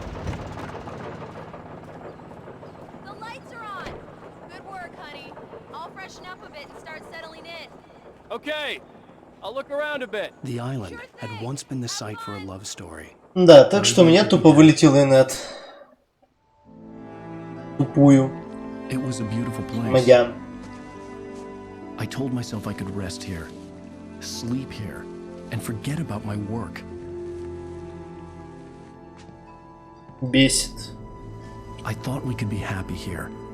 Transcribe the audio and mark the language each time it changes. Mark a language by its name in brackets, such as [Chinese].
[English] The lights are on. Good work, honey. I'll freshen up a bit and start settling in. Okay, I'll look around a bit. The island had once been the site for a love story. [Russian] Да, так что у меня тупо вылетел инет. Тупую. [English] It was a beautiful place. [Russian] Моя. [English] I told myself I could rest here, sleep here, and forget about my work. [Russian] Бесит. [English] I thought we could be happy here.